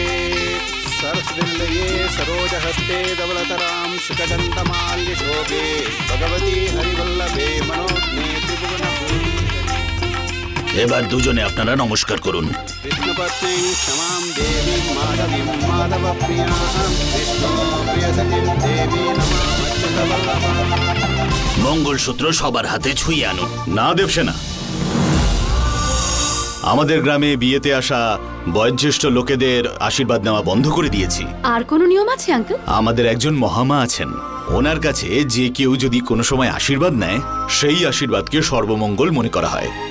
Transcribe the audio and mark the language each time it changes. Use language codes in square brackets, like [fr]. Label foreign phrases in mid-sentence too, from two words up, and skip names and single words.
[sa] सरस्वतीलये सरोजहस्ते धवलतरां शुकदन्तमाल्यशोभे भगवती हरिवल्लभे मनोज्ञे त्रिभुवनभूमि। [bn] এবার দুজনে আপনারা নমস্কার করুন। [sa] विष्णुपत्नी क्षमां देवी माधवीं माधवप्रियां विष्णुप्रियसतीं देवी नमः। [bn] মঙ্গলসূত্র সবার হাতে ছুঁয়ে আনুন। না দেবসেনা, আমাদের গ্রামে বিয়েতে আসা বয়োজ্যেষ্ঠ লোকেদের আশীর্বাদ নেওয়া বন্ধ করে দিয়েছি। আর কোনো নিয়ম আছে আঙ্কেল? আমাদের একজন মহামা আছেন, ওনার কাছে যে কেউ যদি কোনো সময় আশীর্বাদ নেয় সেই আশীর্বাদকে সর্বমঙ্গল মনে করা হয়।